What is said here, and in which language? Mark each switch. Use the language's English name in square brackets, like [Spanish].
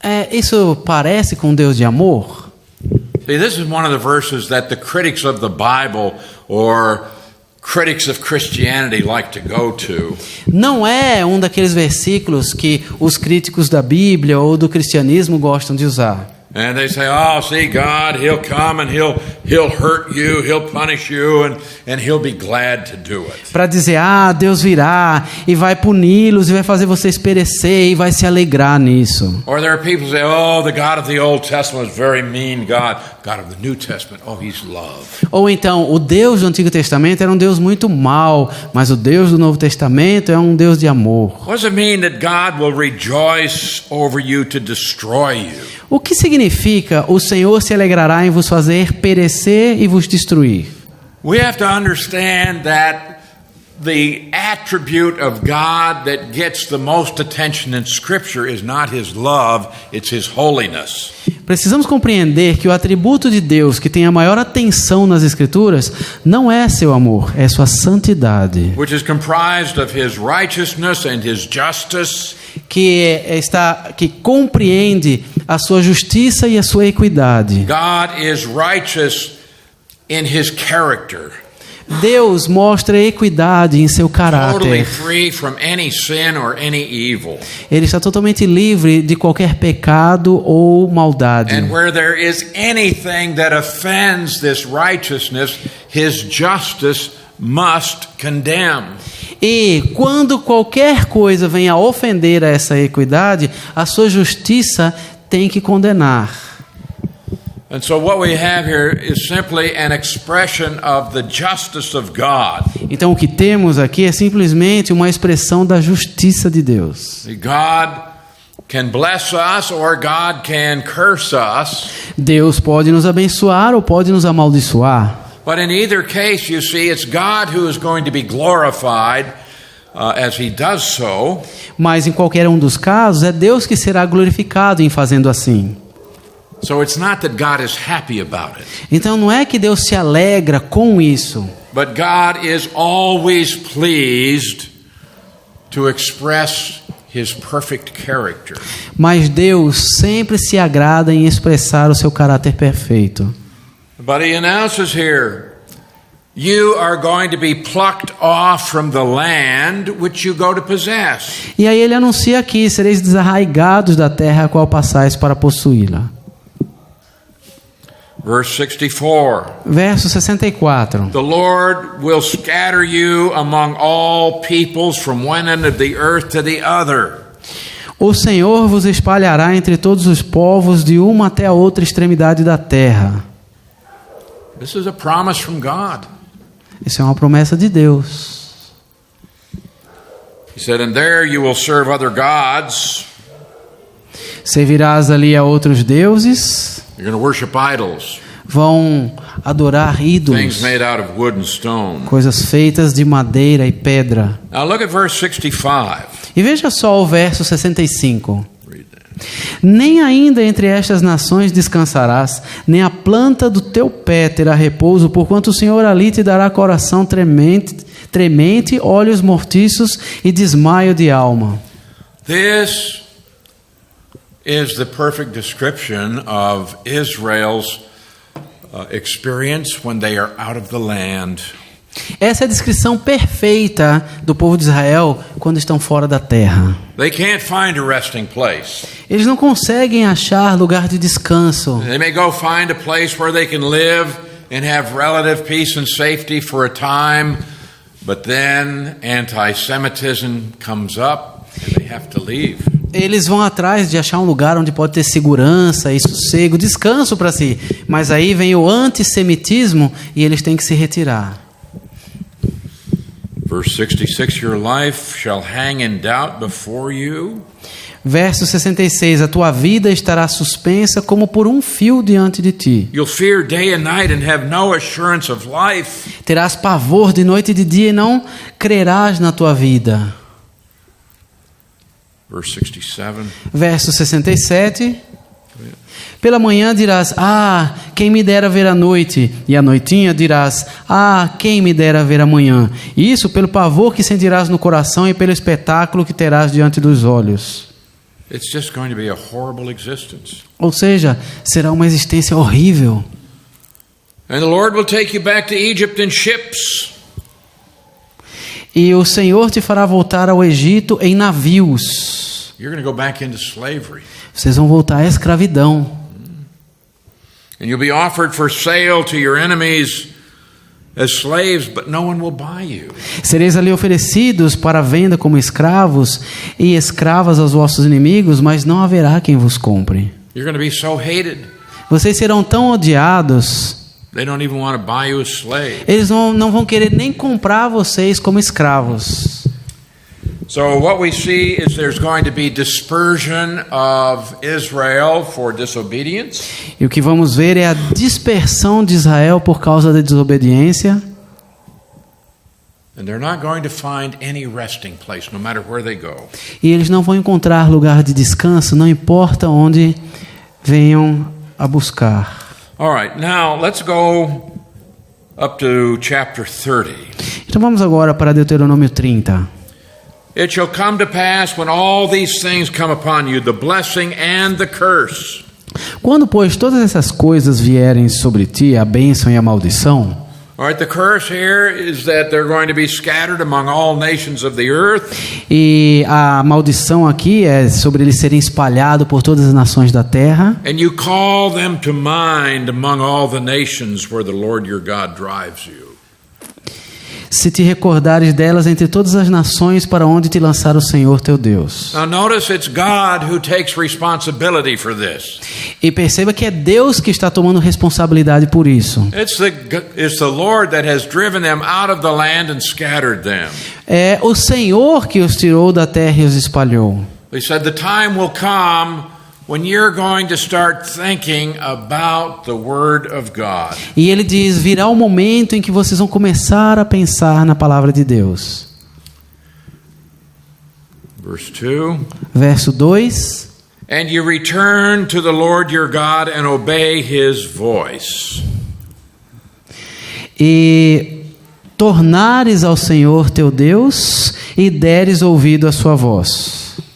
[Portuguese] Isso parece com um Deus de amor? [English] See, this is one of the verses that the critics of the Bible or critics of Christianity like to go to. [Portuguese] Não é um daqueles versículos que os críticos da Bíblia ou do cristianismo gostam de usar. [English] And they say, oh, see, God, He'll come and He'll hurt you, He'll punish you, and He'll be glad to do it. [Portuguese] Para dizer, Deus virá e vai puni-los e vai fazer vocês perecer e vai se alegrar nisso. [English] Or there are people who say, oh, the God of the Old Testament is very mean God. God of the New Testament, oh, He's love. [Portuguese] Ou então, o Deus do Antigo Testamento era um Deus muito mau, mas o Deus do Novo Testamento é um Deus de amor. [English] What does it mean that God will rejoice over you to destroy you? [Portuguese] O que significa o Senhor se alegrará em vos fazer perecer e vos destruir? [English] We have to understand that the attribute of God that gets the most attention in Scripture is not His love, it's His holiness. [Portuguese] Precisamos compreender que o atributo de Deus que tem a maior atenção nas Escrituras não é seu amor, é sua santidade, [English] Which is comprised of His righteousness and His justice, [Portuguese] que compreende a sua justiça e a sua equidade. [English] God is righteous in His character, [Portuguese] Deus mostra equidade em seu [English] totally [Portuguese] caráter. [English] free from any sin or any evil. [Portuguese] Ele está totalmente livre de qualquer pecado ou maldade. [English] And where there is anything that offends this righteousness, His justice must condemn. [Portuguese] E quando qualquer coisa venha a ofender a essa equidade, a sua justiça tem que condenar. [English] And so what we have here is simply an expression of the justice of God. [Portuguese] Então o que temos aqui é simplesmente uma expressão da justiça de Deus. [English] God can bless us or God can curse us. [Portuguese] Deus pode nos abençoar ou pode nos amaldiçoar. [English] But in either case, you see, it's God who is going to be glorified as He does so. [Portuguese] Mas em qualquer um dos casos, é Deus que será glorificado em fazendo assim. [English] So it's not that God is happy about it, [Portuguese] Então não é que Deus se alegra com isso, [English] but God is always pleased to express His perfect character. [Portuguese] mas Deus sempre se agrada em expressar o seu caráter perfeito. [English] But He announces here, you are going to be plucked off from the land which you go to possess. [Portuguese] E aí ele anuncia aqui: sereis desarraigados da terra a qual passais para possuí-la. [English] Verse 64. [Portuguese] Verso 64. [English] The Lord will scatter you among all peoples from one end of the earth to the other. [Portuguese] O Senhor vos espalhará entre todos os povos de uma até a outra extremidade da terra. [English] This is a promise from God. [Portuguese] Isso é uma promessa de Deus. [English] He said, and there you will serve other gods. [Portuguese] Servirás ali a outros deuses, [English] You're going to worship idols, [Portuguese] vão adorar [English] things [Portuguese] ídolos, [English] made out of wood and stone. [Portuguese] coisas feitas de madeira e pedra. [English] Now look at verse 65. [Portuguese] E veja só o verso 65. [English] Read that. [Portuguese] Nem ainda entre estas nações descansarás, nem a planta do teu pé terá repouso, porquanto o Senhor ali te dará coração tremente, olhos mortiços e desmaio de alma. [English] This is the perfect description of Israel's experience when they are out of the land. [Portuguese] Essa é a descrição perfeita do povo de Israel quando estão fora da terra. [English] They can't find a resting place. [Portuguese] Eles não conseguem achar lugar de descanso. [English] They may go find a place where they can live and have relative peace and safety for a time, but then anti-Semitism comes up and they have to leave. [Portuguese] Eles vão atrás de achar um lugar onde pode ter segurança e sossego, descanso para si. Mas aí vem o antissemitismo e eles têm que se retirar. [English] Verse 66, your life shall hang in doubt before you. [Portuguese] Verso 66, a tua vida estará suspensa como por um fio diante de ti. [English] You'll fear day and night and have no assurance of life. [Portuguese] Terás pavor de noite e de dia e não crerás na tua vida. [English] Verse 67. [Portuguese] Verso 67. Pela manhã dirás: ah, quem me dera ver a noite. E à noitinha dirás: ah, quem me dera ver a manhã. Isso pelo pavor que sentirás no coração e pelo espetáculo que terás diante dos olhos. [English] It's just going to be a horrible existence. [Portuguese] Ou seja, será uma existência horrível. [English] And the Lord will take you back to Egypt in ships. [Portuguese] E o Senhor te fará voltar ao Egito em navios. [English] You're going to go back into slavery. [Portuguese] Vocês vão voltar à escravidão. [English] And you'll be offered for sale to your enemies as slaves, but no one will buy you. [Portuguese] Sereis ali oferecidos para venda como escravos e escravas aos vossos inimigos, mas não haverá quem vos compre. [English] You're going to be so hated, [Portuguese] Vocês serão tão odiados, [English] they don't even want to buy you as slave. [Portuguese] eles não vão querer nem comprar vocês como escravos. [English] So what we see is there's going to be dispersion of Israel for disobedience. [Portuguese] E o que vamos ver é a dispersão de Israel por causa da desobediência. [English] And they're not going to find any resting place, no matter where they go. [Portuguese] E eles não vão encontrar lugar de descanso, não importa onde venham a buscar. [English] All right, now let's go up to chapter 30. [Portuguese] Então vamos agora para Deuteronômio 30. [English] It shall come to pass when all these things come upon you, the blessing and the curse. [Portuguese] Quando, pois, todas essas coisas vierem sobre ti, a bênção e a maldição. [English] All right, the curse here is that they're going to be scattered among all nations of the earth. [Portuguese] E a maldição aqui é sobre eles serem espalhados por todas as nações da terra. [English] And you call them to mind among all the nations where the Lord your God drives you. [Portuguese] Se te recordares delas entre todas as nações para onde te lançar o Senhor teu Deus. [English] Now notice it's God who takes responsibility for this. [Portuguese] E perceba que é Deus que está tomando responsabilidade por isso. [English] It's the Lord that has driven them out of the land and scattered them. [Portuguese] É o Senhor que os tirou da terra e os espalhou. [English] He said the time will come when you're going to start thinking about the Word of God. [Portuguese] E ele diz, virá o momento em que vocês vão começar a pensar na palavra de Deus. [English] Verse 2. [Portuguese] Verso 2. [English] And you return to the Lord your God and obey His voice. [Portuguese] E tornares ao Senhor teu Deus e deres ouvido à sua voz.